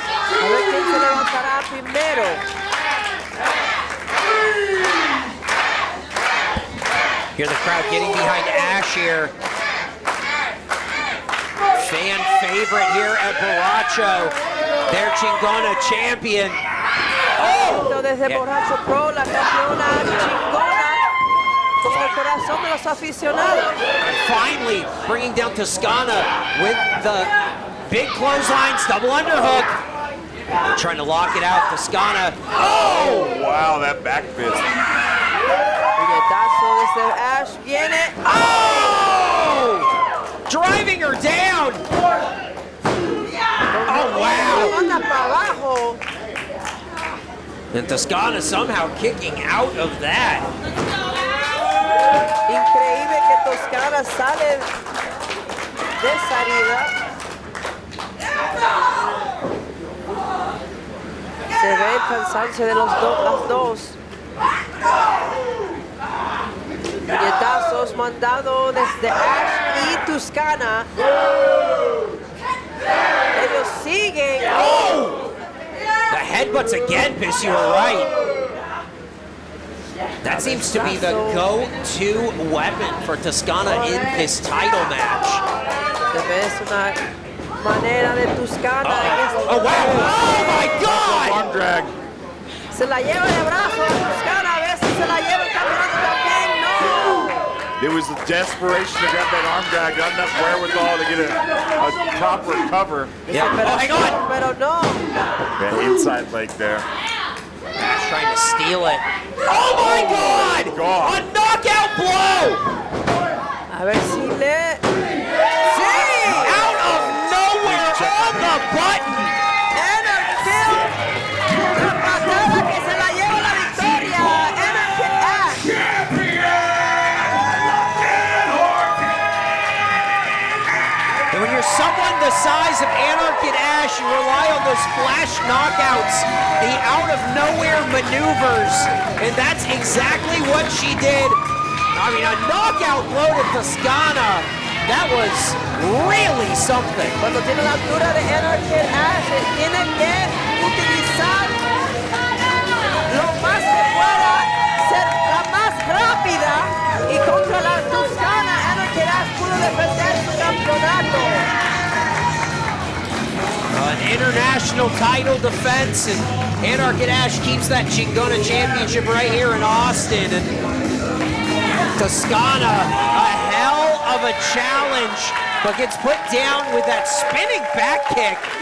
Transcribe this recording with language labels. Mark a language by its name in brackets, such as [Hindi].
[Spanish] A ver quién se levantará primero. [English] Hear the crowd getting behind Ash here. Fan favorite here at Borracho. Their Chingona champion. [Spanish] Oh! Desde Borracho Pro, la campeona chingona. Con el corazón de los aficionados. [English] Finally bringing down Toscana with the big clotheslines, double underhook. Trying to lock it out, Toscana. Oh! Wow, that back fist. [Spanish] Puñetazo desde Ash viene. [English] Oh! Driving her down. Oh, wow. [Spanish] Manda para abajo. [English] And Toscana somehow kicking out of that. [Spanish] Increíble que Toscana sale de esa herida. Se ve el cansancio de las dos. Puñetazos mandado desde Ash y Toscana. Ellos siguen. Oh! [English] The headbutts again, Piss, you were right. That seems to be the go-to weapon for Toscana in this title match. [Spanish] Se ve es una manera de Toscana. [English] Oh, wow. Oh, my God. Arm drag. [Spanish] Se la lleva de brazo a Toscana. A ver si se la lleva el campeonato también. [English] No. It was the desperation to grab that arm drag, not enough wherewithal to get a proper cover. Yeah, [Spanish] Pero, [English] hang on. [Spanish] pero no. [English] Yeah, inside leg there. Ash trying to steal it. Oh, my God. God. A knockout blow. [Spanish] A ver si le... ¡Sí! [English] Out of nowhere on the button. Enerkill. [Spanish] La patada que se la lleva la victoria. Enerkill Ash. [English] And when you're someone the size of Anarchy and Ash, you rely on those flash knockouts, the out-of-nowhere maneuvers, and that's exactly what she did. I mean, a knockout blow to Toscana, that was really something. [Spanish] Cuando tiene la altura de Enerkill Ash, tiene que utilizar lo más que pueda, ser la más rápida, y contra la Toscana, Enerkill Ash pudo defender su campeonato. [English] An international title defense, and Anarchy and Ash keeps that Chingona championship right here in Austin. And Toscana, a hell of a challenge, but gets put down with that spinning back kick.